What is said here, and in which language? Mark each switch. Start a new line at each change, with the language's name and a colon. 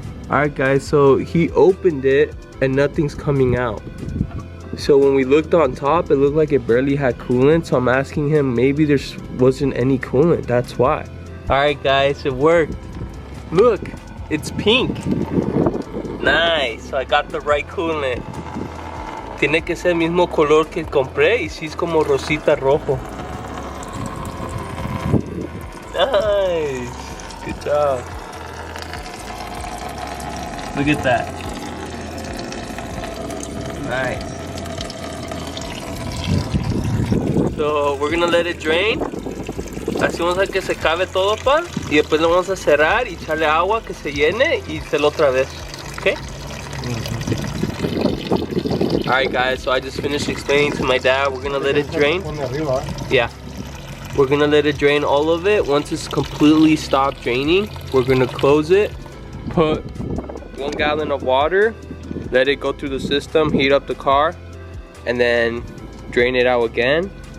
English: Alright guys, so he opened it and nothing's coming out. So when we looked on top, it looked like it barely had coolant, so I'm asking him maybe there wasn't any coolant, that's why. Alright guys, it worked. Look, it's pink. Nice, so I got the right coolant.
Spanish: Tiene que ser el mismo color que compré, y sí es como rosita rojo.
English: Nice, good job. Look at that. Nice. So we're gonna let it drain.
Spanish: Hacemos a que se cabe todo, pa, y después lo vamos a cerrar y echarle agua que se llene y hacerlo otra vez.
English: Okay? Alright guys, so I just finished explaining to my dad, we're gonna let it drain. Yeah. We're gonna let it drain all of it. Once it's completely stopped draining, we're gonna close it, put 1 gallon of water, let it go through the system, heat up the car, and then drain it out again.